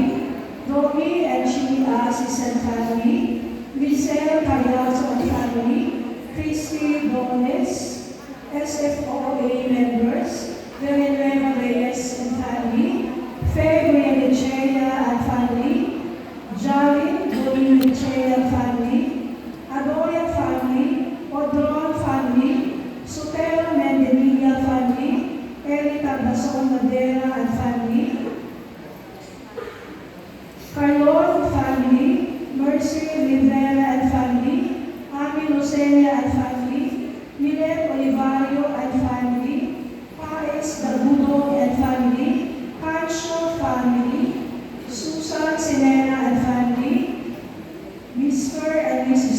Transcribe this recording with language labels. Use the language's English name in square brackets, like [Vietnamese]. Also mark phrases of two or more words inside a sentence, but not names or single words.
[English] Romy and Sheila Assistant Family, Michelle Cayazo and Family, Christy Gomez, SFOA members, Villanueva Reyes and Family, Faye Guyanechea and Family, Jalin Guyanechea Family, Adoya Family, Odron Family, Sotero Mendenilla Family, Erika Bason Madera and Family, Carlon Family, Mercy Rivera and Family, Ami Lucenia and Family, Milet Olivario and Family, Paes Dagudo and Family, Carcio Family, Susan Sinera and Family, Mr. and Mrs.